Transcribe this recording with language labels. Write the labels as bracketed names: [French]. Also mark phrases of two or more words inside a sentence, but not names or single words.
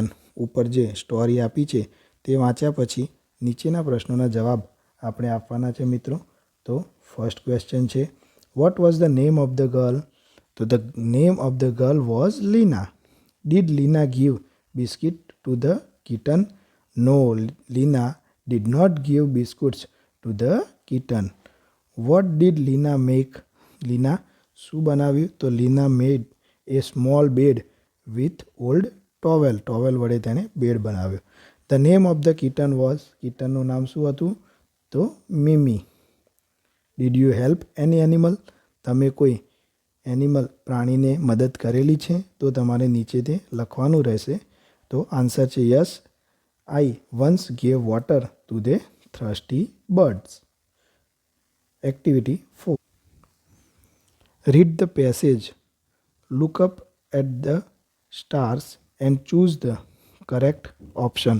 [Gujarati] ઉપર જે સ્ટોરી આપી છે તે વાંચ્યા પછી નીચેના પ્રશ્નોના જવાબ આપણે આપવાના છે મિત્રો. [English] તો first question છે what was the name of the girl. તો the name of the girl was Lina. Did Lina give biscuit to the kitten? No, Lina did not give biscuits to the kitten. What did Lina make? Lina [Gujarati] શું બનાવ્યું? [English] તો Lina made a small bed with old towel. [Gujarati] Towel વડે તેને બેડ બનાવ્યો. [English] The name of the kitten was, [Gujarati] kittenનું નામ શું હતું? તો મિમી. [English] Did you help any animal? [Gujarati] તમે કોઈ એનિમલ પ્રાણીને મદદ કરેલી છે? તો તમારે નીચે તે લખવાનું રહેશે. [English] તો આન્સર છે yes, I once gave water to the thirsty birds. Activity 4 read the passage, look up at the stars and choose the correct option.